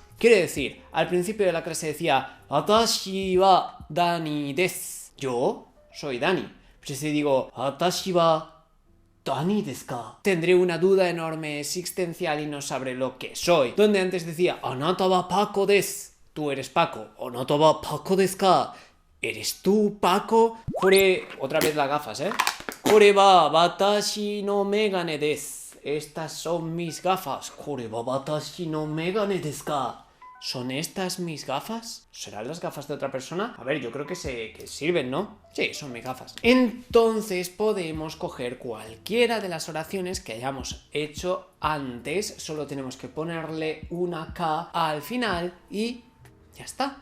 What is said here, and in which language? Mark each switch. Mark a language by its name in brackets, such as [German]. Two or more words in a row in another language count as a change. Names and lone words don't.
[Spanish] Quiere decir, al principio de la clase decía [Japanese] 私はダニです. [Spanish] Yo soy Dani. Pues si digo [Japanese] 私はダニですか, [Spanish] tendré una duda enorme existencial y no sabré lo que soy. Donde antes decía [Japanese] あなたはパコです, [Spanish] tú eres Paco. [Japanese] あなたはパコですか, [Spanish] ¿eres tú Paco? Kore, otra vez las gafas, [Japanese] これは私の眼鏡です, [Spanish] estas son mis gafas. [Japanese] これは私の眼鏡ですか, [Spanish] ¿son estas mis gafas? ¿Serán las gafas de otra persona? A ver, yo creo que sirven, ¿no? Sí, son mis gafas. Entonces podemos coger cualquiera de las oraciones que hayamos hecho antes, solo tenemos que ponerle una K al final y ya está.